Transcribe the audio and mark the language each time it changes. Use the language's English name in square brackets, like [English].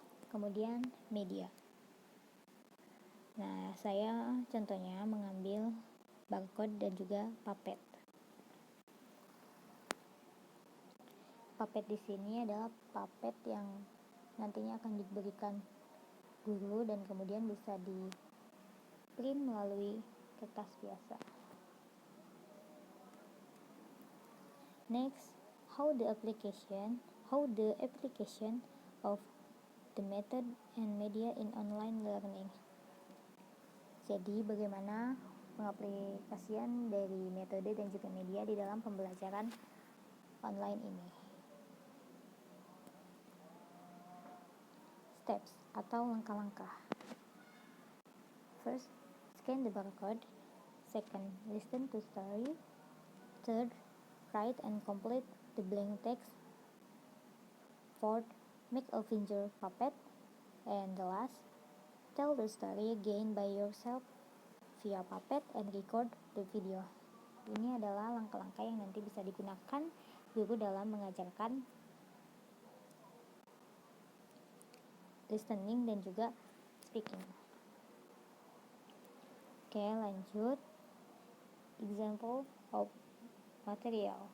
[Indonesian] Kemudian media. Nah, saya contohnya mengambil barcode dan juga puppet. Puppet di sini adalah puppet yang nantinya akan diberikan guru dan kemudian bisa di print melalui kertas biasa. [English] Next, how the application of the method and media in online learning. [Indonesian] Jadi, bagaimana pengaplikasian dari metode dan juga media di dalam pembelajaran online ini. [English] Steps [Indonesian] atau langkah-langkah. [English] First, scan the barcode. Second, listen to story. Third, write and complete the blank text. Fourth, make a finger puppet. And the last, tell the story again by yourself via puppet and record the video. [Indonesian] Ini adalah langkah-langkah yang nanti bisa digunakan guru dalam mengajarkan listening dan juga speaking. Oke, lanjut. [English] Example of material.